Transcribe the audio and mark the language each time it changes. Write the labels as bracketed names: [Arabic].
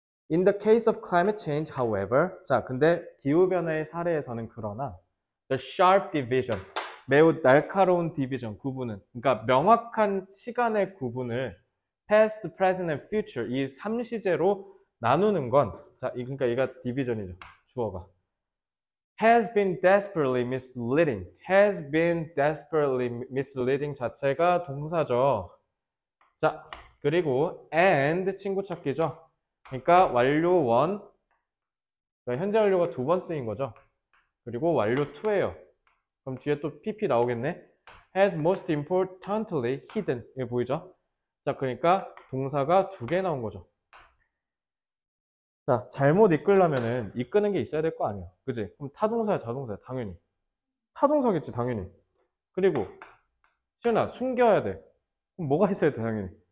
[English] In the case of climate change, however, [Korean] 자, 근데 기후변화의 사례에서는 그러나, [English] the sharp division, [Korean] 매우 날카로운 디비전, 구분은, 그러니까 명확한 시간의 구분을 [English] past, present, and future, [Korean] 이 3시제로 나누는 건, 자, 그러니까 얘가 디비전이죠. 주어가. [English] has been desperately misleading. has been desperately misleading [Korean] 자체가 동사죠. 자, 그리고 and 친구 찾기죠. 그러니까 완료 1, 그러니까 현재 완료가 2번 쓰인 거죠. 그리고 완료 2예요. 그럼 뒤에 또 PP 나오겠네. [English] has most importantly hidden. [Korean] 이거 보이죠? 자, 그러니까 동사가 2개 나온 거죠. 자, 잘못 이끌려면은 이끄는 게 있어야 될 거 아니야. 그지? 그럼 타동사야, 자동사야, 당연히. 타동사겠지, 당연히. 그리고 시연아, 숨겨야 돼. 그럼 뭐가 있어야 돼, 당연히.